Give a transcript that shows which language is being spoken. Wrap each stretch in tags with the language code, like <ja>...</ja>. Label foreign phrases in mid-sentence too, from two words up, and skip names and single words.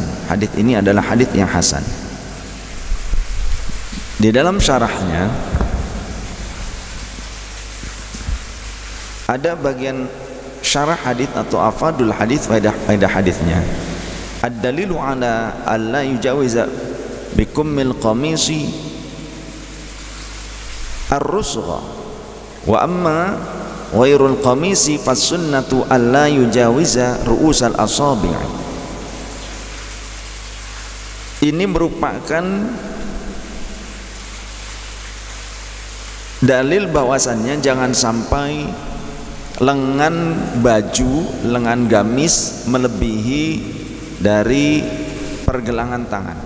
<id>Hadis ini adalah hadis yang hasan. Di dalam syarahnya ada bagian syarah hadis atau</id> <ar>فوائد الحديث,</ar> <id>faedah hadisnya.</id> <ar>الدليل على ألا يجاوز بكم القميص الرسغ وأما غير القميص فالسنة ألا يجاوز رؤوس الأصابع'.</ar> <id>Ini merupakan dalil bahwasannya jangan sampai lengan baju, lengan gamis melebihi dari pergelangan tangan.</id>